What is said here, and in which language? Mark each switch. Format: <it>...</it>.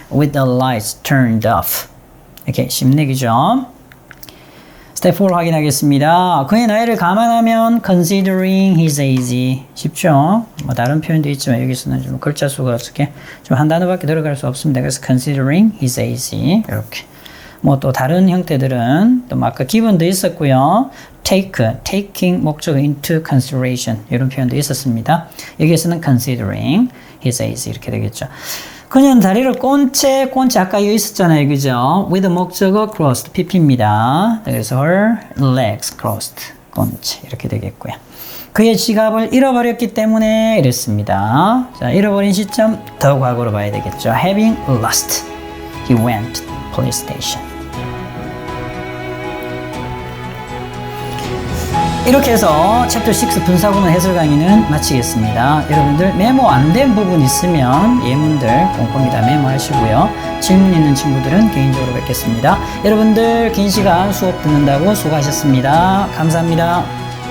<en>With the lights turned off</en> <ko>이렇게 심내기죠. 스텝 4 확인하겠습니다. 그의 나이를 감안하면</ko> <en>considering his age</en> <ko>쉽죠? 뭐 다른 표현도 있지만 여기서는 좀 글자 수가 어떻게 좀 한 단어밖에 들어갈 수 없습니다. 그래서</ko> <en>considering his age</en> <ko>이렇게 뭐 또 다른 형태들은 또 아까 given도 있었고요. taking 목적어 into consideration 이런 표현도 있었습니다. 여기에서는</ko> <en>considering his age</en> <ko>이렇게 되겠죠. 그녀는 다리를 꼰채 아까 이거 있었잖아요. 그죠? with 목적어 crossed pp입니다. 그래서</ko> <en>her legs crossed</en> <ko>꼰채 이렇게 되겠고요. 그의 지갑을 잃어버렸기 때문에 이랬습니다. 자, 잃어버린 시점 더 과거로 봐야 되겠죠.</ko> <en>having lost he went to police station.</en> <ko>이렇게 해서 챕터 6 분사구문 해설 강의는 마치겠습니다. 여러분들 메모 안 된 부분 있으면 예문들 꼼꼼히 다 메모하시고요. 질문 있는 친구들은 개인적으로 뵙겠습니다. 여러분들 긴 시간 수업 듣는다고 수고하셨습니다. 감사합니다.</ko>